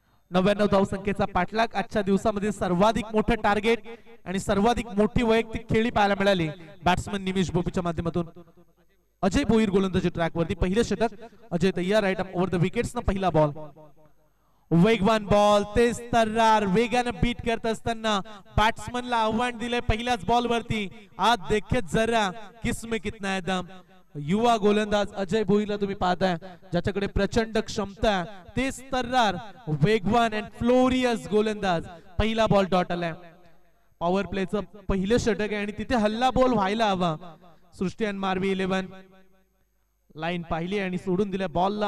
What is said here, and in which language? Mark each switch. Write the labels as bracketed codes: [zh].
[mr] 99 धावसंख्येचा पाठलाग. आजच्या दिवसामध्ये सर्वाधिक मोठं टार्गेट आणि सर्वाधिक मोठी वैयक्तिक खेळी पाहायला मिळाली बॅट्समन निमेश बोपीच्या माध्यमातून. अजय भोईर गोलंदाजी ट्रॅक वरती पहिलं षटक. अजय तयार राईट ओव्हर द विकेट्स ना पहिला बॉल. वेगवान बॉल, तेज तर्रार, वेगाने बीट करत असताना बॅट्समनला आव्हान दिले पहिल्याच बॉल वरती. [hi] आज देखे जरा किसमें कितना है दम. [mr] युवा गोलंदाज अजय भोईरला तुम्ही पाहताय, ज्याच्याकडे प्रचंड क्षमता, तेज तर्रार, वेगवान अँड फ्लोरियस गोलंदाज. पहिला बॉल डॉट आलाय. पॉवर प्लेचं पहिलं षटक आहे आणि तिथे हल्ला बॉल व्हायला हवा. सृष्टी आणि मारवी 11 लाईन पाहिली आणि सोडून दिल्या बॉलला.